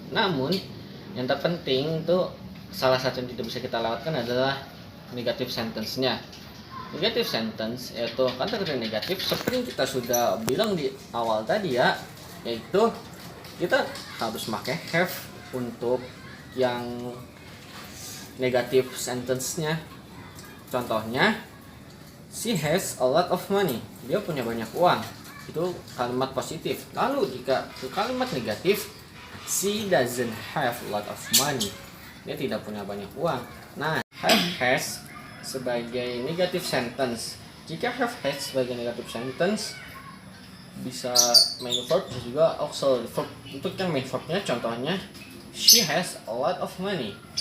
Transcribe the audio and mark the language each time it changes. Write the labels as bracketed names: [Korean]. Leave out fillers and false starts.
[Indonesian] Namun yang terpenting tuh salah satu yang tidak bisa kita lewatkan adalah negative sentence-nya. Negative sentence yaitu kata kerja negatif seperti yang kita sudah bilang di awal tadi ya, yaitu kita harus pakai have untuk yang negative sentence-nya. [English] Contohnya, she has a lot of money. [Indonesian] Dia punya banyak uang. Itu kalimat positif. Lalu jika itu kalimat negatif, [English] she doesn't have a lot of money. [Indonesian] Dia tidak punya banyak uang. Nah, have has sebagai negative sentence. Jika have has sebagai negative sentence, bisa main verb dan juga auxiliary verb. Untuk yang main verbnya contohnya, [English] she has a lot of money.